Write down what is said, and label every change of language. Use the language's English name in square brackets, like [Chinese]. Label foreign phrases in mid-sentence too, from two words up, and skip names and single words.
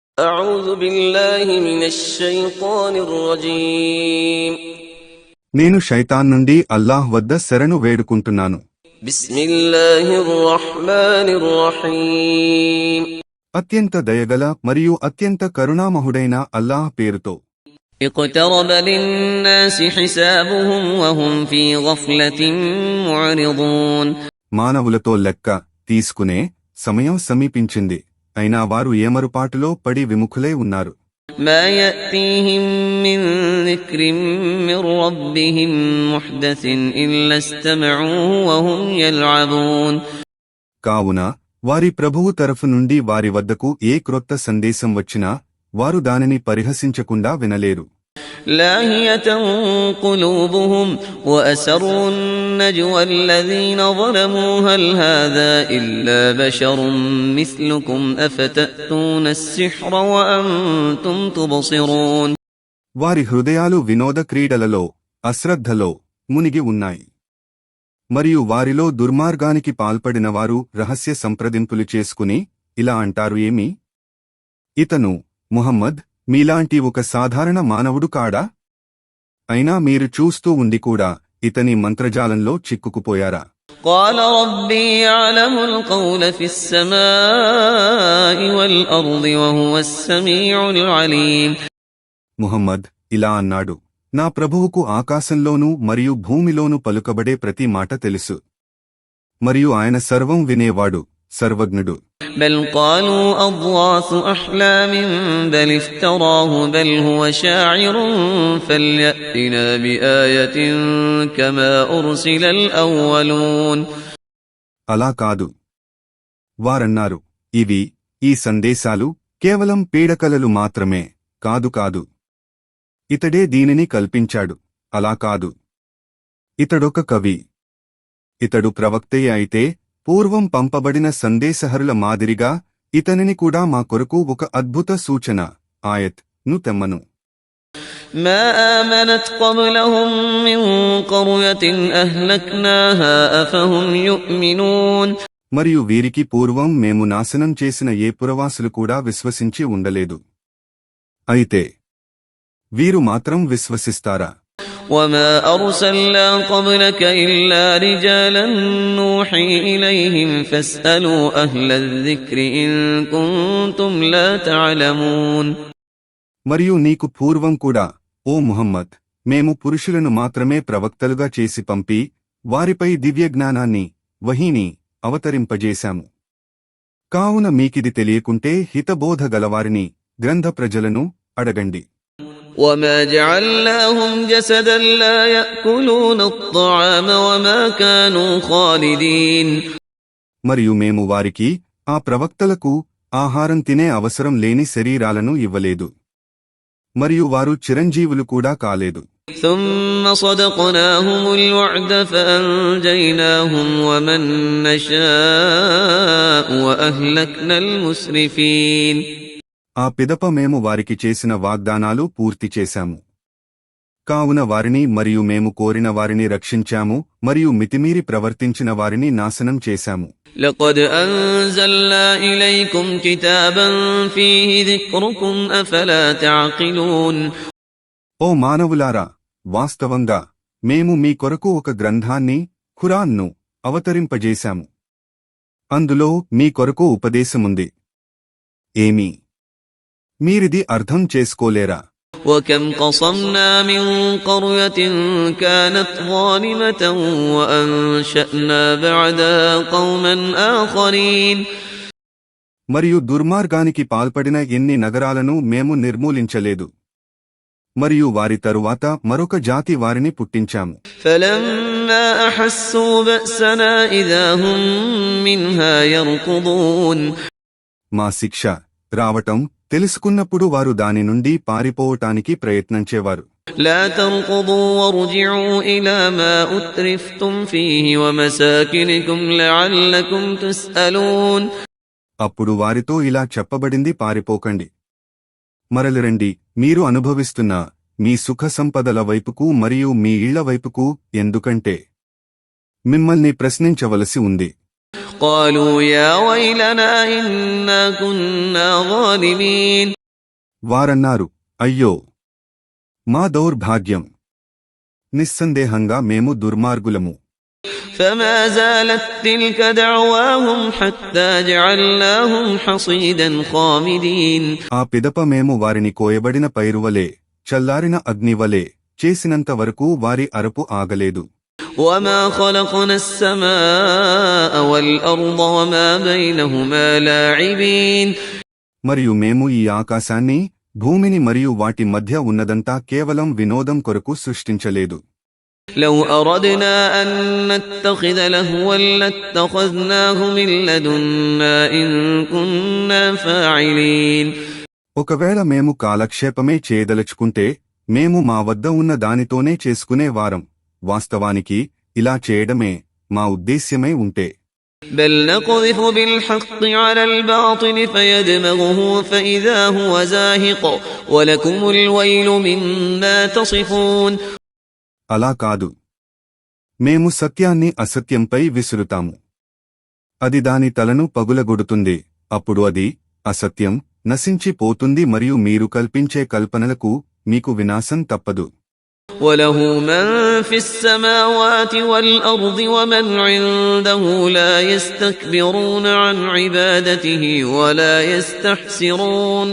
[Arabic] أعوذ بالله من الشيطان الرجيم [Telugu] నేను శైతాన్ నుండి అల్లాహ్ వద్ద శరణు వేడుకుంటున్నాను. [Arabic] بسم الله الرحمن الرحيم [Telugu] అత్యంత దయగల మరియు అత్యంత కరుణామహుడైన అల్లాహ్ పేరుతో. [Arabic] اقترب للناس حسابهم وهم في غفلة معرضون [Telugu] మానవులతో లెక్క తీసుకునే సమయం సమీపించింది, అయినా వారు ఏమరుపాటులో పడి విముఖులై ఉన్నారు. [Arabic] ما يأتيهم من ذكر من ربهم محدث إلا استمعوه وهم يلعبون [Telugu] కావున వారి ప్రభువు తరఫు నుండి వారి వద్దకు ఏ క్రొత్త సందేశం వచ్చినా వారు దానిని పరిహసించకుండా వినలేరు. [Arabic] لاهية قلوبهم وأسروا النجوى الذين ظلموا هل هذا إلا بشر مثلكم أفتأتون السحر وأنتم تبصرون [Telugu] వారి హృదయాలు వినోద క్రీడలలో అశ్రద్ధలో మునిగి ఉన్నాయి. మరియు వారిలో దుర్మార్గానికి పాల్పడినవారు రహస్య సంప్రదింపులు చేసుకుని ఇలా అంటారు, ఏమి ఇతను ముహమ్మద్ మీలాంటి ఒక సాధారణ మానవుడు కాడా? అయినా మీరు చూస్తూ ఉండి కూడా ఇతని మంత్రజాలంలో చిక్కుకుపోయారా? [Arabic] قال ربي يعلم القول في السماء والأرض وهو السميع العليم [Telugu] ముహమ్మద్ ఇలా అన్నాడు, నా ప్రభువుకు ఆకాశంలోనూ మరియు భూమిలోనూ పలుకబడే ప్రతి మాట తెలుసు, మరియు ఆయన సర్వం వినేవాడు, సర్వజ్ఞుడు. [Arabic] بل قالوا أضغاث أحلام بل افتراه بل هو شاعر فليأتنا بآية كما أرسل الأولون [Telugu] అలా కాదు, వారన్నారు, ఇవి ఈ సందేశాలు కేవలం పీడకలలు మాత్రమే, కాదు ఇతడే దీనిని కల్పించాడు, అలా కాదు, ఇతడొక కవి, ఇతడు ప్రవక్తయే అయితే పూర్వం పంపబడిన సందేశహరుల మాదిరిగా ఇతనిని కూడా మా కొరకు ఒక అద్భుత సూచన ఆయత్ ను తెమ్మను. [Arabic] ما آمنت قبلهم من قرية أهلكناها أفهم يؤمنون [Telugu] మరియు వీరికి పూర్వం మేము నాశనం చేసిన ఏ పురవాసులు కూడా విశ్వసించి ఉండలేదు, అయితే వీరు మాత్రం విశ్వసిస్తారా? [Arabic] وما أرسلنا قبلك إلا رجالا نوحي إليهم فاسألوا أهل الذكر إن كنتم لا تعلمون [Telugu] మరియు నీకు పూర్వం కూడా ఓ ముహమ్మద్ మేము పురుషులను మాత్రమే ప్రవక్తలుగా చేసి పంపి వారిపై దివ్యజ్ఞానాన్ని వహీని అవతరింపజేశాము. కావున మీకిది తెలియకుంటే హితబోధ గలవారిని గ్రంథ ప్రజలను అడగండి. [Arabic] وما جعلناهم جسدا لا يأكلون الطعام وما كانوا خالدين [Telugu] మరియు మేము వారికి ఆ ప్రవక్తలకు ఆహారం తినే అవసరం లేని శరీరాలను ఇవ్వలేదు, మరియు వారు చిరంజీవులు కూడా కాలేదు. [Arabic] ثم صدقناهم الوعد فأنجيناهم ومن نشاء وأهلكنا المسرفين [Telugu] ఆ పిదప మేము వారికి చేసిన వాగ్దానాలు పూర్తి చేశాము, కావున వారిని మరియు మేము కోరిన వారిని రక్షించాము మరియు మితిమీరి ప్రవర్తించిన వారిని నాశనం చేశాము. [Arabic] لقد أنزلنا إليكم كتابا فيه ذكركم أفلا تعقلون [Telugu] ఓ మానవులారా, వాస్తవంగా మేము మీ కొరకు ఒక గ్రంథాన్ని ఖురాన్ను అవతరింపజేశాము, అందులో మీ కొరకు ఉపదేశముంది, ఏమీ మీరిది అర్థం చేసుకోలేరా? [Arabic] وكم قصمنا من قرية كانت ظالمة وأنشأنا بعدها قوما آخرين [Telugu] మరియు దుర్మార్గానికి పాల్పడిన ఎన్ని నగరాలను మేము నిర్మూలించలేదు, మరియు వారి తరువాత మరొక జాతి వారిని పుట్టించాము. [Arabic] فلما أحسوا بأسنا إذا هم منها يركضون [Telugu] మా శిక్ష రావటం తెలుసుకున్నప్పుడు వారు దాని నుండి పారిపోవటానికి ప్రయత్నించేవారు. [Arabic] لا تركضوا وارجعوا إلى ما أترفتم فيه ومساكنكم لعلكم تسألون [Telugu] అప్పుడు వారితో ఇలా చెప్పబడింది, పారిపోకండి, మరలిరండి, మీరు అనుభవిస్తున్న మీ సుఖ సంపదల వైపుకు మరియు మీ ఇళ్ల వైపుకు, ఎందుకంటే మిమ్మల్ని ప్రశ్నించవలసి ఉంది. [Arabic] قالوا يا ويلنا إنا كنا ظالمين [Telugu] వారన్నారు, అయ్యో, మా దౌర్భాగ్యం! నిస్సందేహంగా మేము దుర్మార్గులము. [Arabic] فما زالت تلك دعواهم حتى جعلناهم حصيدا خامدين. [Telugu] ఆ పిదప మేము వారిని కోయబడిన పైరువలే, చల్లారిన అగ్నివలే చేసినంత వరకు వారి అరుపు ఆగలేదు. [Arabic] وما خلقنا السماء والأرض وما بينهما لاعبين. [Telugu] మరియు మేము ఈ ఆకాశాన్ని, భూమిని మరియు వాటి మధ్య ఉన్నదంతా కేవలం వినోదం కొరకు సృష్టించలేదు. [Arabic] لو أردنا أن نتخذ لهوا لاتخذناه من لدنا إن كنا فاعلين. [Telugu] ఒకవేళ మేము కాలక్షేపమే చేయదలుచుకుంటే మేము మా వద్ద ఉన్న దానితోనే చేసుకునేవారం. వాస్తవానికి ఇలా చేయడమే మా ఉద్దేశ్యమై ఉంటే. [Arabic] بل نقذف بالحق على الباطل فيدمغه فإذا هو زاهق ولكم الويل مما تصفون. [Telugu] అలా కాదు, మేము సత్యాన్ని అసత్యంపై విసురుతాము. అది దాని తలను పగులగొడుతుంది. అప్పుడు అది, అసత్యం, నశించిపోతుంది మరియు మీరు కల్పించే కల్పనలకు మీకు వినాశం తప్పదు. [Arabic] وله من في السماوات والأرض ومن عنده لا يستكبرون عن عبادته ولا يستحسرون.